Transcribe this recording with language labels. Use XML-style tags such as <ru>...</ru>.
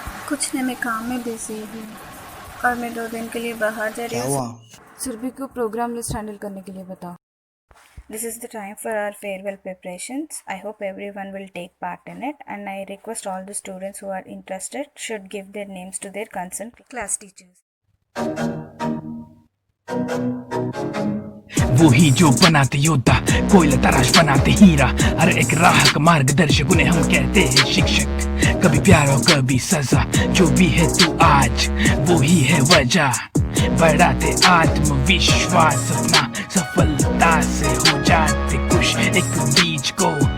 <hi>कुछ नहीं, मैं काम में बिजी हूँ और मैं 2 दिन के लिए बाहर जा रही क्या हूँ। हुआ? सुरभि को प्रोग्राम लिस्ट हैंडल करने के लिए बताओ।</hi> <en>This is the time for our farewell preparations. I hope everyone will take part in it, and I request all the students who are interested should give their names to their concerned class teachers.</en> <hi>वो ही जो बनाते योद्धा, कोयला तराश बनाते हीरा, हर एक राह का मार्गदर्शक उन्हें हम कहते हैं शिक्षक। कभी प्यार और कभी सजा, जो भी है तू आज वो ही है वजह। बढ़ाते आत्मविश्वास अपना, सफलता से हो जाते खुश, एक बीज को</hi>